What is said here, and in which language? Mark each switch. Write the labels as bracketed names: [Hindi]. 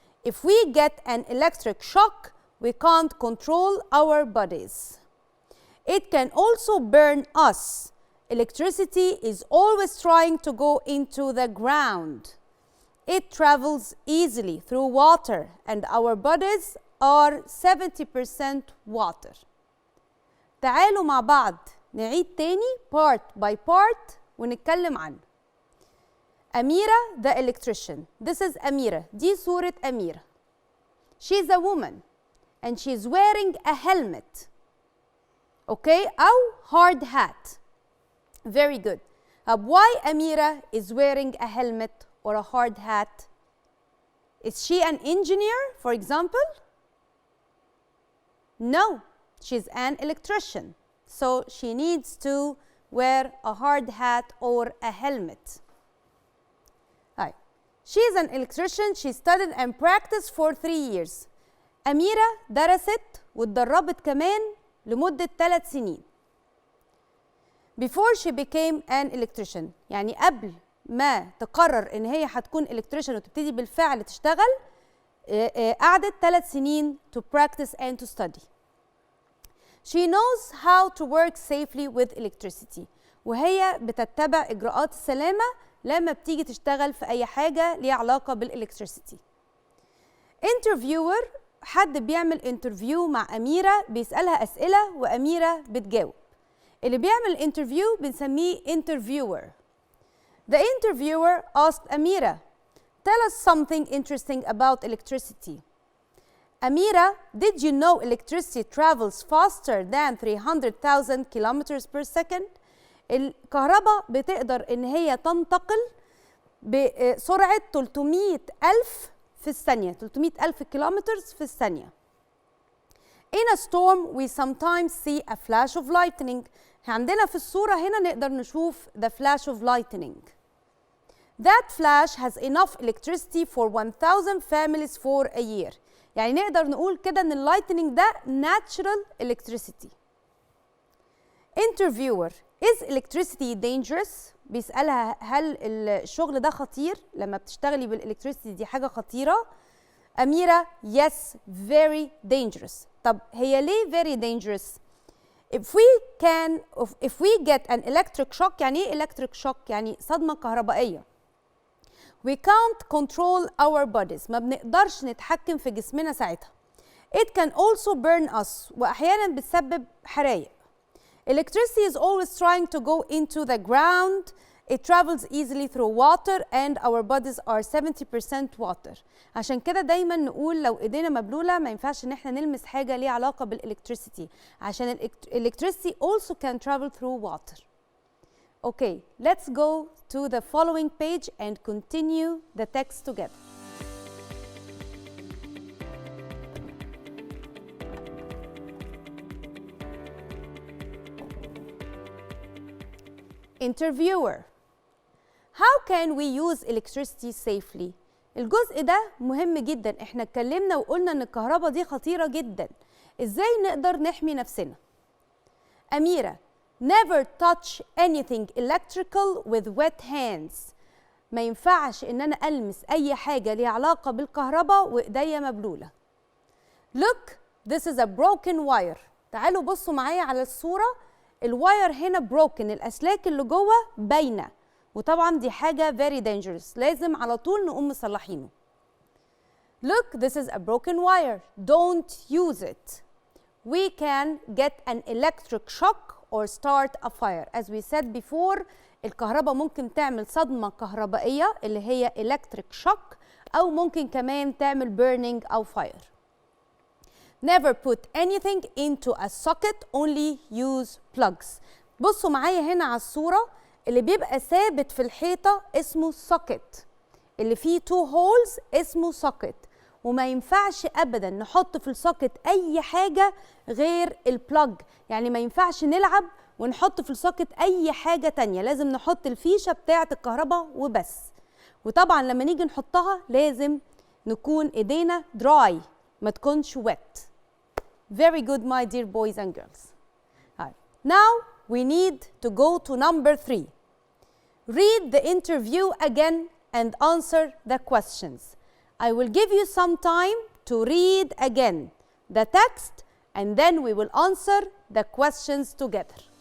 [English] If we get an electric shock, we can't control our bodies. It can also burn us. Electricity is always trying to go into the ground. It travels easily through water and our bodies are 70% water. [Arabic] تعالوا مع بعض نعيد تاني [English] part by part [Arabic] ونتكلم عنه. [English] أميرة the electrician. This is أميرة. [Arabic] دي صورة أميرة. [English] She's a woman and she's wearing a helmet. Okay? أو hard hat. Very good. Why Amira is wearing a helmet or a hard hat? Is she an engineer, for example? No, she's an electrician. So she needs to wear a hard hat or a helmet. Right. She is an electrician. She studied and practiced for 3 years. [Arabic] أميرة درست واتدربت كمان لمدة 3 سنين. [English] Before she became an electrician. [Arabic] يعني قبل ما تقرر إن هي هتكون electrician وتبتدي بالفعل تشتغل قعدت 3 سنين [English] to practice and to study. She knows how to work safely with electricity. [Arabic] وهي بتتبع إجراءات السلامة لما بتيجي تشتغل في أي حاجة ليها علاقة بالإلكتريسيتي. Interviewer حد بيعمل انترفيو مع أميرة بيسألها أسئلة وأميرة بتجاوب. اللي بيعمل انترفيو بنسميه interviewer. [English] The interviewer asked Amira, tell us something interesting about electricity. أميرة, did you know electricity travels faster than 300,000 kilometers per second? [Arabic] الكهرباء بتقدر إن هي تنتقل بسرعة 300,000 في الثانية، 300,000 كيلومتر في الثانية. [English] In a storm we sometimes see a flash of lightning. [Arabic] عندنا في الصورة هنا نقدر نشوف [English] the flash of lightning. That flash has enough electricity for 1,000 families for a year. [Arabic] يعني نقدر نقول كده ان اللايتنينج ده [English] natural electricity. Interviewer, is electricity dangerous? [Arabic] بيسألها هل الشغل ده خطير؟ لما بتشتغلي بالإلكتريسيتي دي حاجة خطيرة؟ أميرة, [English] yes, very dangerous. [Arabic] طب هي ليه [English] very dangerous؟ if we get an electric shock، [Arabic] يعني ايه [English] electric shock؟ [Arabic] يعني صدمة كهربائية. [English] We can't control our bodies، [Arabic] ما بنقدرش نتحكم في جسمنا ساعتها. [English] It can also burn us، [Arabic] وأحيانا بتسبب حرايق. [English] Electricity is always trying to go into the ground. It travels easily through water and our bodies are 70% water. [Arabic] عشان كده دايما نقول لو ايدينا مبلولة ما ينفعش ان احنا نلمس حاجة ليها علاقة بالإلكتريسيتي، عشان [English] electricity also can travel through water. Okay, let's go to the following page and continue the text together. Interviewer, how can we use electricity safely? [Arabic] الجزء ده مهم جدا، احنا اتكلمنا وقلنا ان الكهرباء دي خطيرة جدا. ازاي نقدر نحمي نفسنا؟ [English] أميرة, never touch anything electrical with wet hands. [Arabic] ما ينفعش ان انا المس اي حاجة ليها علاقة بالكهرباء وايديا مبلولة. [English] Look, this is a broken wire. [Arabic] تعالوا بصوا معايا على الصورة. الواير هنا broken، الأسلاك اللي جوه باينة، وطبعا دي حاجة [English] very dangerous، [Arabic] لازم على طول نقوم مصلحينه. [English] Look, this is a broken wire. Don't use it. We can get an electric shock or start a fire. As we said before, [Arabic] الكهرباء ممكن تعمل صدمة كهربائية اللي هي electric shock، أو ممكن كمان تعمل burning أو fire. [English] Never put anything into a socket, only use plugs. [Arabic] بصوا معايا هنا على الصورة، اللي بيبقى ثابت في الحيطة اسمه socket، اللي فيه 2 holes اسمه socket، وما ينفعش أبدا نحط في السوكت أي حاجة غير البلاج. يعني ما ينفعش نلعب ونحط في السوكت أي حاجة تانية، لازم نحط الفيشة بتاعة الكهرباء وبس. وطبعا لما نيجي نحطها لازم نكون إيدينا dry، ما تكونش wet. [English] Very good, my dear boys and girls. Now we need to go to number 3. Read the interview again and answer the questions. I will give you some time to read again the text and then we will answer the questions together.